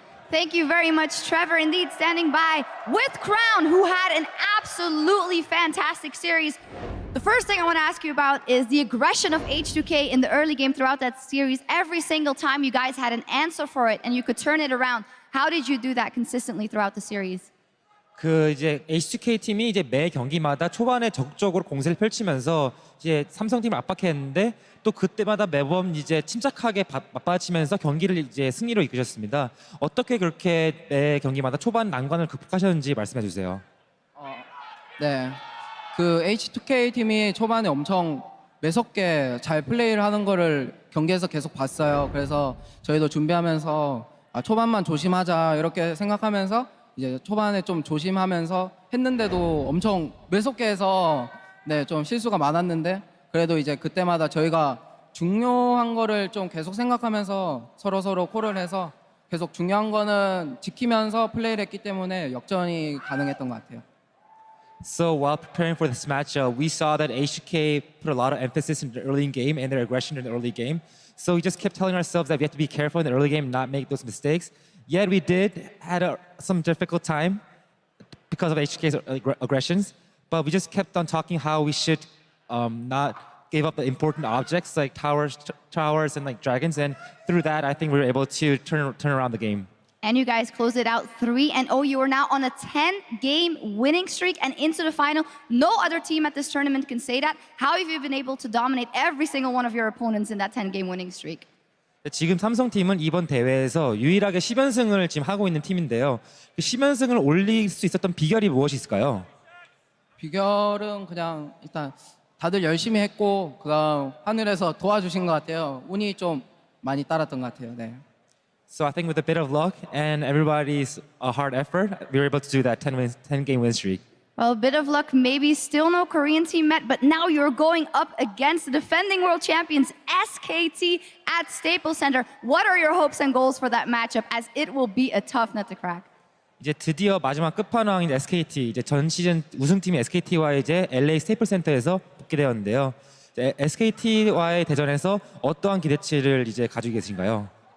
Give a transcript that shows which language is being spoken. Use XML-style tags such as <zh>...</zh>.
<en>Thank you very much, Trevor. Indeed, standing by with Crown, who had an absolutely fantastic series. The first thing I want to ask you about is the aggression of H2K in the early game throughout that series. Every single time you guys had an answer for it and you could turn it around. How did you do that consistently throughout the series?</en> <ko>이제 H2K 팀이 이제 매 경기마다 초반에 적극적으로 공세를 펼치면서 이제 삼성팀을 압박했는데 또 그때마다 매번 이제 침착하게 맞받아치면서 경기를 이제 승리로 이끄셨습니다. 어떻게 그렇게 매 경기마다 초반 난관을 극복하셨는지 말씀해 주세요. 네, 그 H2K 팀이 초반에 엄청 매섭게 잘 플레이를 하는 거를 경기에서 계속 봤어요. 그래서 저희도 준비하면서 초반만 조심하자 이렇게 생각하면서 이제 초반에 좀 조심하면서 했는데도 엄청 매섭게 해서 네, 좀 실수가 많았는데 그래도 이제 그때마다 저희가 중요한 거를 좀 계속 생각하면서 서로 콜을 해서 계속 중요한 거는 지키면서 플레이를 했기 때문에 역전이 가능했던 것 같아요.</ko> <en>So while preparing for this match, we saw that H2K put a lot of emphasis in the early game and their aggression in the early game. So we just kept telling ourselves that we have to be careful in the early game and not make those mistakes. Yet we did had some difficult time because of H2K's aggressions, but we just kept on talking how we should not give up the important objects like towers and like dragons, and through that I think we were able to turn around the game. And you guys closed it out 3-0. You are now on a 10-game winning streak and into the final. No other team at this tournament can say that. How have you been able to dominate every single one of your opponents in that 10-game winning streak?</en> <ko>지금 삼성팀은 이번 대회에서 유일하게 10연승을 지금 하고 있는 팀인데요. 그 10연승을 올릴 수 있었던 비결이 무엇이 있을까요? 비결은 그냥 일단 다들 열심히 했고 그다음 하늘에서 도와주신 것 같아요. 운이 좀 많이 따랐던 것 같아요. 네.</ko> <en>So I think with a bit of luck and everybody's hard effort, we were able to do that 10-game win streak. Well, a bit of luck, maybe still no Korean team met, but now you're going up against the defending world champions, SKT, at Staples Center. What are your hopes and goals for that matchup, as it will be a tough nut to crack?</en> <ko>이제 드디어 마지막 끝판왕인 SKT, 이제 전 시즌 우승팀인 SKT와 이제 LA 스테이플 센터에서 붙게 되었는데요. SKT와의 대전에서 어떠한 기대치를 이제 가지고 계신가요?</ko>